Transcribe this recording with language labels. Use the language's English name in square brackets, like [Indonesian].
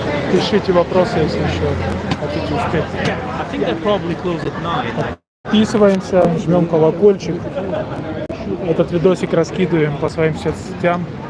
[Russian] Пишите вопросы, если еще хотите успеть. [English] I think they probably close at 9. [Russian] Подписываемся, жмем колокольчик. Этот видосик раскидываем по своим соцсетям.